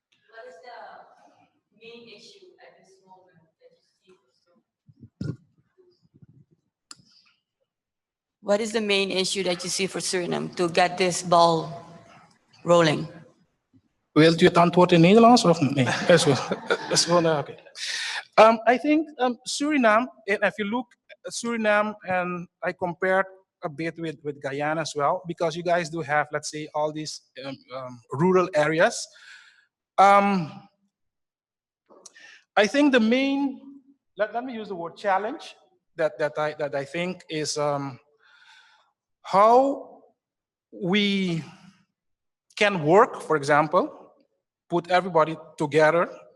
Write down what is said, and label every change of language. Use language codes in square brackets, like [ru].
[en] What is the main issue at this moment that you see? What is the main issue that you see for Suriname to get this ball rolling? [nl] Wilt u het antwoord in Nederlands of nee? Is goed. Is gewoon, oké. [en] I think Suriname, and if you look at Suriname, and I compared a bit with Guyana as well, because you guys do have, let's say, all these rural areas. I think the main, let me use the word challenge, that I think is how we can work, for example, put everybody together.